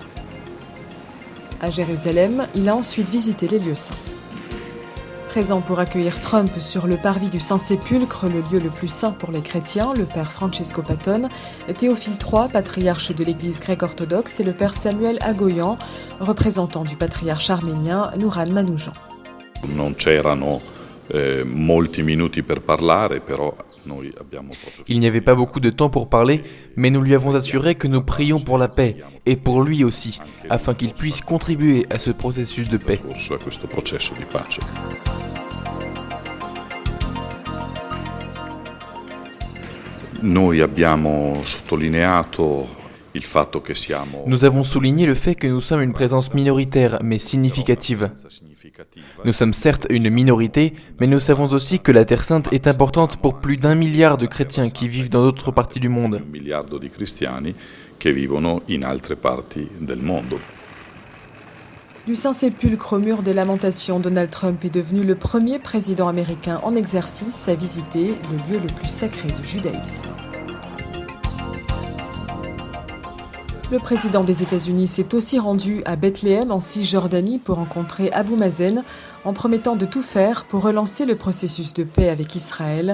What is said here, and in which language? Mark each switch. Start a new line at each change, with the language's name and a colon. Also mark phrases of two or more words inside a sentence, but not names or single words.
French: À Jérusalem, il a ensuite visité les lieux saints. Présent pour accueillir Trump sur le parvis du Saint-Sépulcre, le lieu le plus saint pour les chrétiens, le père Francesco Patton, Théophile III, patriarche de l'église grecque orthodoxe, et le père Samuel Agoyan, représentant du patriarche arménien Nouran Manoujan.
Italian: Non c'erano molti minuti per parlare, però noi abbiamo proprio...
French: Il n'y avait pas beaucoup de temps pour parler, mais nous lui avons assuré que nous prions pour la paix, et pour lui aussi, afin qu'il puisse contribuer à ce processus de paix.
Italian: A questo processo di pace. Noi abbiamo sottolineato il fatto che siamo...
French: Nous avons souligné le fait que nous sommes une présence minoritaire, mais significative. Nous sommes certes une minorité, mais nous savons aussi que la Terre Sainte est importante pour plus d'1 milliard de chrétiens qui vivent dans d'autres parties du monde.
Italian: 1 miliardo di cristiani che vivono in altre parti del mondo.
French: Du Saint-Sépulcre au mur des lamentations, Donald Trump est devenu le premier président américain en exercice à visiter le lieu le plus sacré du judaïsme. Le président des États-Unis s'est aussi rendu à Bethléem en Cisjordanie pour rencontrer Abou Mazen en promettant de tout faire pour relancer le processus de paix avec Israël.